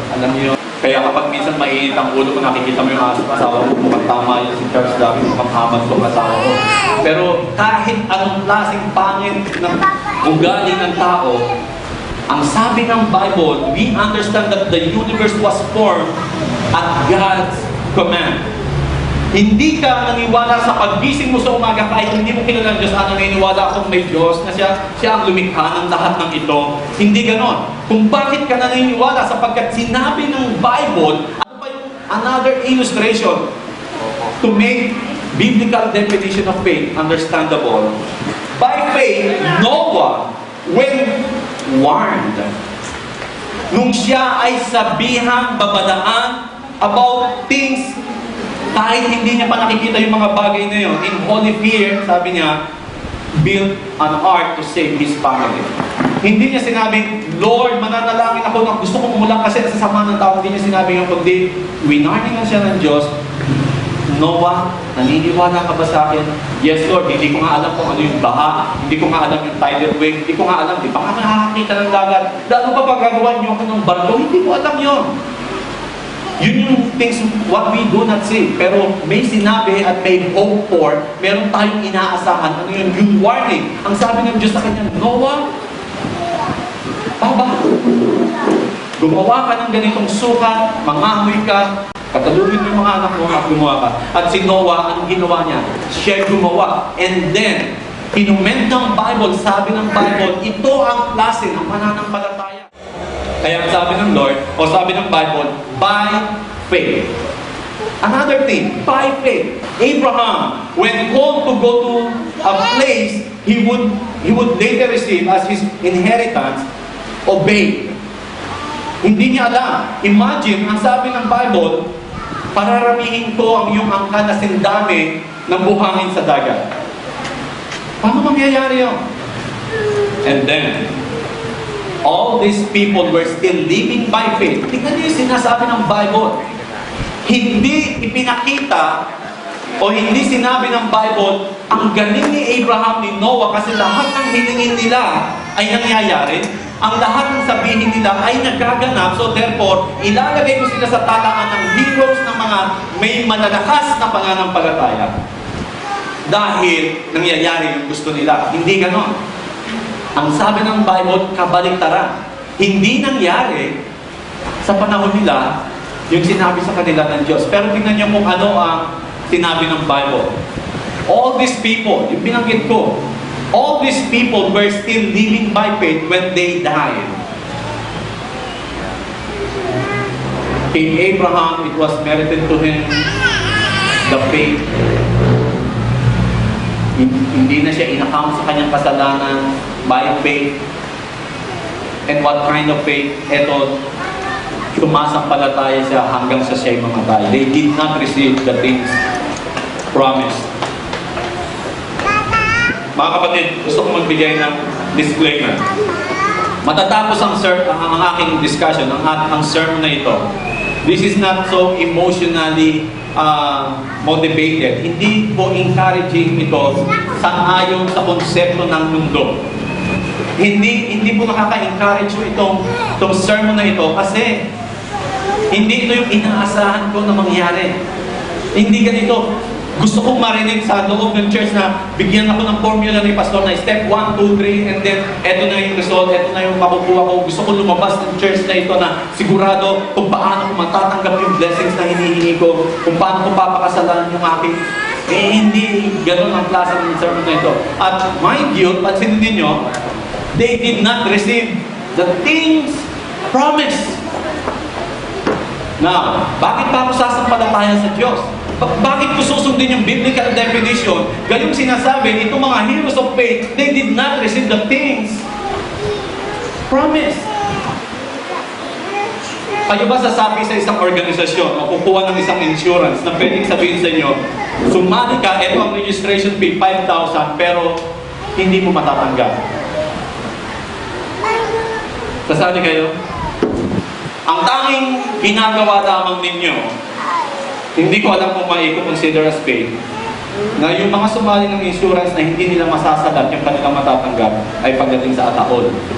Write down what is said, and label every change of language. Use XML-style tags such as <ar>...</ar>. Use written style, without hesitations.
<tl>Alam niyo, kaya kapag minsan mainit ang ulo ko, nakikita mo yung asawa ko, mukhang tama yun si Charles Darwin, mukhang amag ko asawa ko. Pero kahit anong klaseng pangit ng ugali ng tao, ang sabi ng Bible,</tl> <en>we understand that the universe was formed at God's command.</en> <tl>Hindi ka naniwala sa paggising mo sa umaga kahit hindi mo kilala ang Diyos, naniniwala akong may Diyos na siya ang lumikha ng lahat ng ito. Hindi ganon. Kung bakit ka naniniwala sapagkat sinabi ng Bible, ano ba yung</tl> <en>another illustration to make biblical definition of faith understandable? By faith, Noah, when warned,</en> <tl>nung siya ay sabihang babadaan</tl> <en>about things</en> <tl>kahit hindi niya pa nakikita yung mga bagay na yun,</tl> <en>in holy fear,</en> <tl>sabi niya,</tl> <en>built an ark to save his family.</en> <tl>Hindi niya sinabing, Lord, mananalangin ako na gusto kong umulang kasi sa sama ng tao. Hindi niya sinabing yung kundi, winarningan siya ng Diyos, Noah, naniniwala ka ba sa akin? Yes, Lord. Hindi ko nga alam kung ano yung baha. Hindi ko nga alam yung tidal wave. Hindi ko nga alam. Di ba nga nakakakita ng dagat? Ano pa pagagawa niyo ako ng barko? Hindi ko alam yun. Yun yung</tl> <en>things what we do not see.</en> <tl>Pero may sinabi at may hope for, meron tayong inaasahan. Ano yun? Yung warning. Ang sabi ng Diyos sa kanya, Noah, gumawa ka ng ganitong sukat, mangahoy ka, katalugin mo yung mga anak mo at gumawa ka. At si Noah, anong ginawa niya? Siya gumawa. And then, kinument ng Bible, sabi ng Bible, ito ang klase ng pananampalataya. Kaya sabi ng Lord, o sabi ng Bible, by faith.</tl> <en>Another thing, by faith. Abraham, when called to go to a place he would later receive as his inheritance, obey.</en> <tl>Hindi niya alam. Imagine, ang sabi ng Bible, pararamihin ko ang iyong angkan na sindami ng buhangin sa dagat. Paano mangyayari yun?</tl> <en>And then, all these people were still living by faith.</en> <tl>Tingnan niyo yung sinasabi ng Bible. Hindi ipinakita o hindi sinabi ng Bible ang galing ni Abraham, ni Noah, kasi lahat ng hilingin nila ay nangyayari. Ang lahat ng sabihin nila ay nagaganap. So therefore, ilalagay ko sila sa talaan ng heroes ng mga may malalakas na pananampalataya. Dahil nangyayari yung gusto nila. Hindi ganon. Ang sabi ng Bible, kabaliktaran. Hindi nangyari sa panahon nila yung sinabi sa kanila ng Diyos. Pero tingnan niyo kung ano ang sinabi ng Bible.</tl> <en>All these people,</en> <tl>yung binanggit ko,</tl> <en>all these people were still living by faith when they died. In Abraham, it was merited to him the faith.</en> <tl>Hindi na siya in-account sa kanyang kasalanan by faith.</tl> <en>And what kind of faith?</en> <tl>Ito, sumasampalataya siya hanggang sa siya'y mamatay.</tl> <en>They did not receive the things promised.</en> <tl>Mga kapatid, gusto ko magbigay ng disclaimer. Matatapos ang aking discussion, ang sermon na ito.</tl> <en>This is not so emotionally motivated.</en> <tl>Hindi po encouraging ito sang-ayon sa konsepto ng mundo. Hindi po nakaka-encourage itong sermon na ito kasi hindi ito yung inaasahan ko na mangyari. Hindi ganito. Gusto kong marinig sa loob ng church na bigyan ako ng formula ni Pastor na step 1, 2, 3, and then eto na yung result, eto na yung makukuha ko. Gusto ko lumabas ng church na ito na sigurado kung paano ko matatanggap yung blessings na hinihingi ko, kung paano ko papakasalan yung aking... hindi ganun ang klase ng sermon na ito.</tl> <en>At mind you,</en> <tl>pansinin ninyo,</tl> <en>they did not receive the things promised.</en> <tl>Now, bakit pa ako sasampalataya sa Diyos? Bakit ko susundin yung biblical definition? Gayong sinasabi, itong mga</tl> <en>heroes of faith, they did not receive the things promised.</en> <tl>Kayo ba sasabi sa isang organisasyon o kukuha ng isang insurance na pwedeng sabihin sa inyo, sumali ka, ito ang registration fee, 5,000, pero hindi mo matatanggap? Sasali kayo? Ang tanging ginagawa lamang ninyo, hindi ko alam kung mai-consider as faith, na yung mga sumali ng insurance na hindi nila masasalat yung kanilang matatanggap ay pagdating sa ataol.</tl>